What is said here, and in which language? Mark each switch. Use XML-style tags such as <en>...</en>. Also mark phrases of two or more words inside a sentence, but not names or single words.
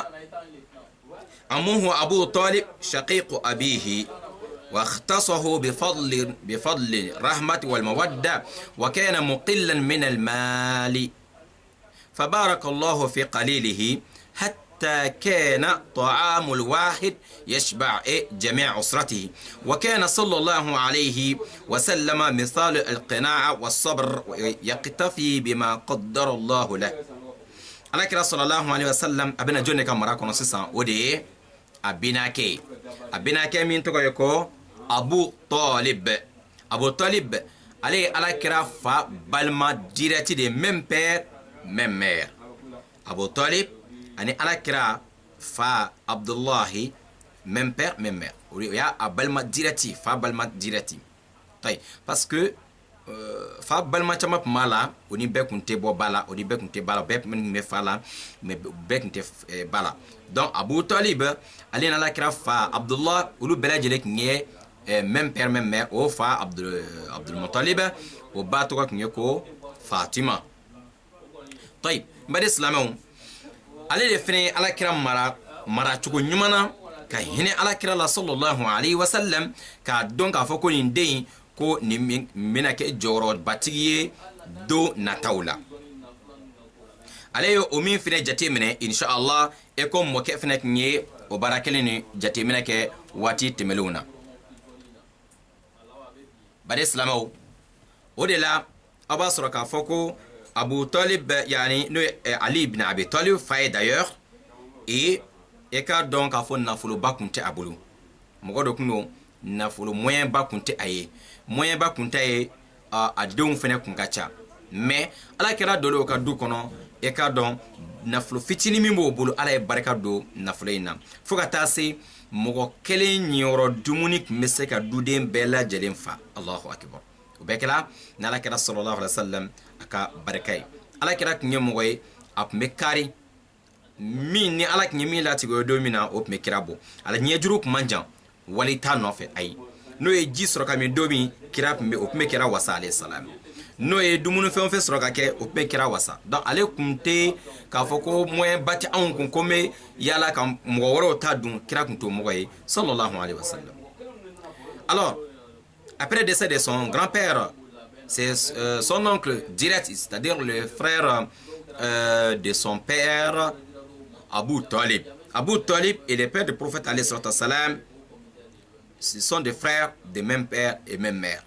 <ar>عمه أبو طالب شقيق أبيه واختصه بفضل الرحمة والمودة وكان مقلا من المال فبارك الله في قليله حتى كان طعام الواحد يشبع جميع أسرته وكان صلى الله عليه وسلم مثال القناعة والصبر يقتفي بما قدر الله له.</ar> <bm>Alakira</bm> <ar>صلى الله عليه وسلم</ar> <bm>abena jonne ka mara kono sisan o de ye abinake min tɔgɔ ye ko Abu Talib. Ale ye Alakira fa balima</bm> <fr>direct de même père même mère.</fr> <bm>Abu Talib ani Alakira fa Abdullahi</bm> <fr>même père même mère.</fr> <bm>O y'a a balima direct fa balima direct.</bm> <fr>Parce que</fr> <bm>fa balima caman tun b'a la o ni bɛɛ tun tɛ bɔ ba la o ni bɛɛ tun tɛ ba la bɛɛ tun bɛ fa la mais bɛɛ tun tɛ ba la. Donc Abu Talib ale ni Alakira fa Abdullah olu bɛɛ lajɛlen tun ye</bm> <fr>même père même mère.</fr> <bm>O fa Abdul Muttalib o ba tɔgɔ tun ye ko Fatima. N badi silamɛw, ale de fɛnɛ alakira mara cogo ɲuman na ka hinɛ alakira la</bm> <ar>صلى الله عليه وسلم</ar> <bm>k'a dɔn k'a fɔ ko nin den ko nin bɛna kɛ jɔyɔrɔbatigi ye don nataw la. ale ye o min fɛnɛ jate minɛ inshallah e ko mɔkɛ fɛnɛ tun ye o baara kelen ni jateminɛ kɛ waati tɛmɛlenw na. bari silamɛw o de la aw b'a sɔrɔ k'a fɔ ko Abu Talib yani no Ali ibn Abi Talib fa ye</bm> <fr>d'ailleurs et</fr> <bm>ka dɔn k'a fɔ nafoloba kun tɛ a bolo. mɔgɔ dɔ kun don nafolo moyen ba kun tɛ a ye. moyen ba kun tɛ ye a denw fɛnɛ kun ka ca mais ala kɛra dɔ o ka du kɔnɔ ka dɔn nafolo fitinin min b'o bolo ala ye barika don nafolo in na fo ka taa se mɔgɔ kelen ɲiyɔrɔ dumuni kun bɛ se ka duden bɛɛ lajɛlen fa.</bm> <ar>الله أكبر.</ar> <bm>o bɛɛ kɛra ni ala kɛra</bm> <ar>صلى الله عليه وسلم</ar> <bm>a ka barika ye. ala kɛra kun ye mɔgɔ ye a kun bɛ kari min ni ala kun ye min latigɛ o don min na o kun bɛ kira bɔ. ala ɲɛjuru kun man jan wali t'a nɔfɛ ayi. n'o ye ji sɔrɔ ka min don min kira kun bɛ kira wasa</bm> <ar>عليه السلام.</ar> <bm>n'o ye dumuni fɛn o fɛn sɔrɔ ka kɛ o bɛ kira wasa. donc ale kun tɛ k'a fɔ ko moyen ba tɛ anw kun ko n bɛ yala ka mɔgɔ wɛrɛw ta dun kira kun t'o mɔgɔ ye</bm> <ar>صلى الله عليه وسلم.</ar> <fr>alors après le décès de son grand-père, c'est son oncle direct, c'est-à-dire le frère de son père, Abu Talib. Abu Talib et le père du prophète</fr> <ar>عليه السلام,</ar> <fr>ce sont des frères de même père et même mère.</fr>